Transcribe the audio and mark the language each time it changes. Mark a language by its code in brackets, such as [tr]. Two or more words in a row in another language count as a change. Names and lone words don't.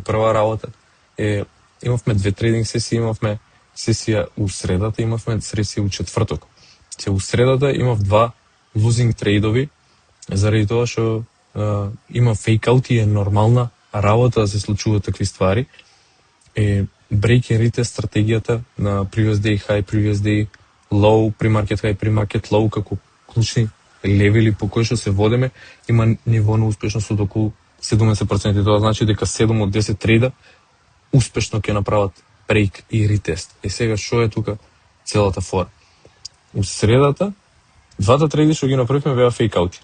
[mk] Прва работа е, имавме две трейдинг сесии, имавме сесија у средата, имавме сесија у четврток. Се у средата имав два [en] losing trades, [mk] заради тоа што има фейкаут и е нормална работа да се случуваат такви ствари. [en] Break and retest [mk] стратегијата на [en] previous day high, previous day low, pre-market high, pre-market low, [mk] како клучни левели по кои што се водиме, има ниво на успешност од околу 70%. Тоа значи дека 7 од 10 трейда успешно ќе направат break и retest. Сега што е тука целата фора? У средата, двата трейди што ги направивме беа фейкаути.